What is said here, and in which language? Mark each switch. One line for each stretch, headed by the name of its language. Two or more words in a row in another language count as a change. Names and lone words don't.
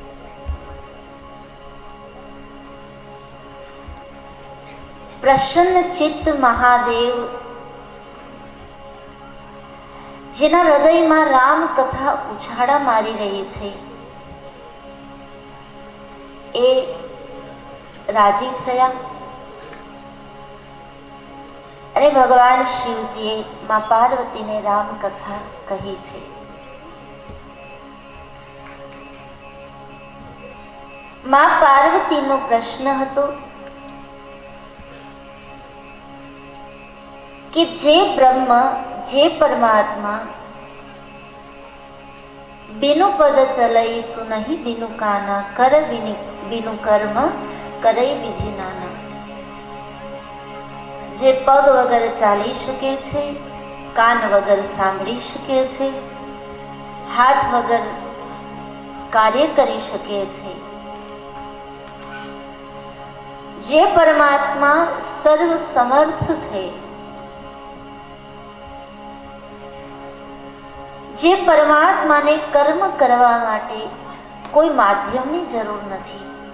Gujarati: પ્રસન્ન ચિત્ત મહાદેવ જેના હૃદયમાં રામ કથા ઉછાળા મારી રહી છે એ રાજી થયા અને ભગવાન શિવજીએ માં પાર્વતીને રામ કથા કહી છે. માં પાર્વતીનો પ્રશ્ન હતો કે જે બ્રહ્મ જે પરમાત્મા
Awadhi: बिनु पद चलई सुनहि बिनु काना कर बिनु कर्म करई विधि नाना.
Gujarati: જે પગ વગર ચાલી શકે છે, કાન વગર સાંભળી શકે છે, હાથ વગર કાર્ય કરી શકે છે, જે પરમાત્મા સર્વ સમર્થ છે, જે પરમાત્માને કર્મ કરવા માટે કોઈ માધ્યમની જરૂર નથી